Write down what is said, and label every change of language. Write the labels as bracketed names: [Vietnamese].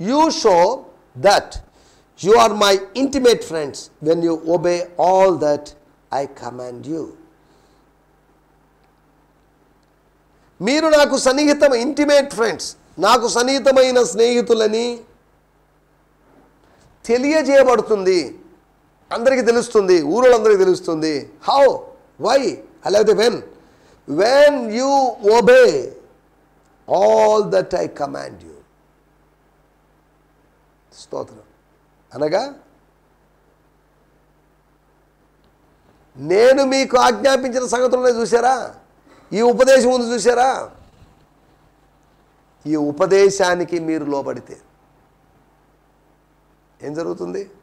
[English] You show that you are my intimate friends when you obey all that I command you. [Telugu] మీరు నాకు సన్నిహితమైన [English] intimate friends, [Telugu] నాకు సన్నిహితమైన స్నేహితులని తెలియజేయబడుతుంది. అందరికీ తెలుస్తుంది, ఊరోళ్ళందరికీ తెలుస్తుంది. [English] How? Why? అలాగే when you obey all that I command you. [Telugu] స్తోత్రం. అనగా నేను మీకు ఆజ్ఞాపించిన సంగతులను చూసారా? ఈ ఉపదేశం ఉంది చూసారా? ఈ ఉపదేశానికి మీరు లోబడితే ఏం జరుగుతుంది?